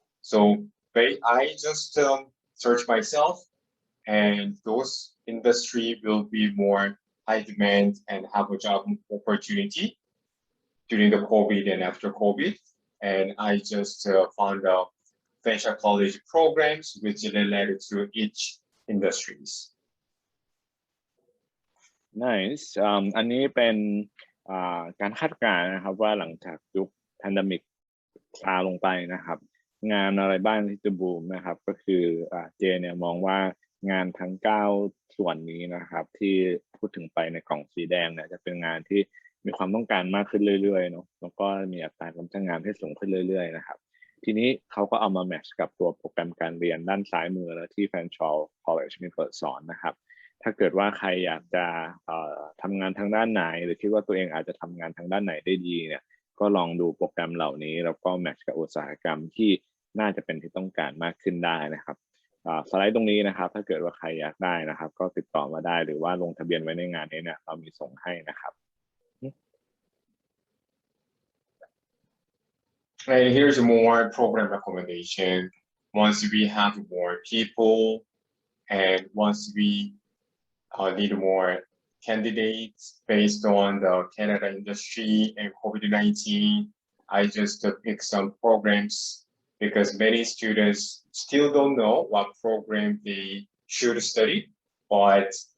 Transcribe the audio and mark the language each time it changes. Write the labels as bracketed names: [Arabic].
[English] So I just search myself, and those industry will be more high demand and have a job opportunity during the COVID and after COVID. And I just found out Fanshawe College programs which related to each industries. [Thai] Nice อันนี้เป็นการคาดการณ์นะครับว่าหลังจากยุคแพนเดมิกซาลงไปนะครับงานอะไรบ้างที่จะบูมนะครับก็คือ เจเนี่ยมองว่างานทั้ง9ส่วนนี้นะครับที่พูดถึงไปในกล่องสีแดงเนี่ยจะเป็นงานที่มีความต้องการมากขึ้นเรื่อยๆเนาะแล้วก็มีอัตราการจ้างงานที่สูงขึ้นเรื่อยๆนะครับทีนี้เขาก็เอามาแมทช์กับตัวโปรแกรมการเรียนด้านซ้ายมือแล้วที่ Fanshawe College มีเปิดสอนนะครับถ้าเกิดว่าใครอยากจะ ทำงานทางด้านไหนหรือคิดว่าตัวเองอาจจะทำงานทางด้านไหนได้ดีเนี่ยก็ลองดูโปรแกรมเหล่านี้แล้วก็แมทช์กับอุตสาหกรรมที่น่าจะเป็นที่ต้องการมากขึ้นได้นะครับสไลด์ตรงนี้นะครับถ้าเกิดว่าใครอยากได้นะครับก็ติดต่อมาได้หรือว่าลงทะเบียนไว้ในงานนี้เนี่ยเรามีส่งให้นะครับ [English] And here's more program recommendation. Once we have more people and once we need more candidates based on the Canada industry and COVID-19, I just pick some programs because many students still don't know what program they should study, but